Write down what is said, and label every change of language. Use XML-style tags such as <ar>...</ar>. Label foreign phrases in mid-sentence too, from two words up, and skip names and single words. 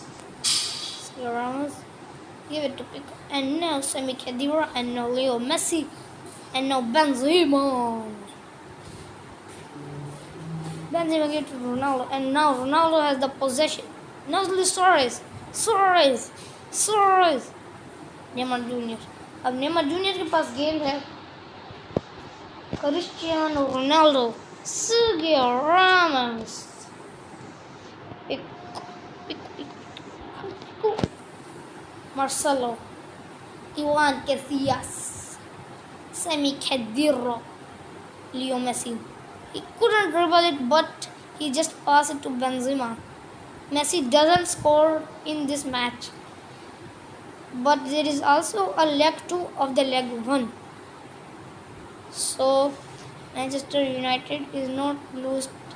<en>Sergio Ramos. Give it to Pico. And now Semi Khedira. And now Leo Messi. And now Benzema. Benzema give it to Ronaldo. And now Ronaldo has the possession. Now Suarez.</en> <hi>नेमार जूनियर. अब नेमार जूनियर के पास गेंद है. क्रिस्टियानो रोनाल्डो,</hi> <en>Sergio Ramos, Marcelo, Ivan Casillas, Semi Khedira, Leo Messi. He couldn't dribble it, but he just passed it to Benzema. Messi doesn't score in this match, but there is also a leg 2 of the leg 1. So Manchester United is not lost.</en>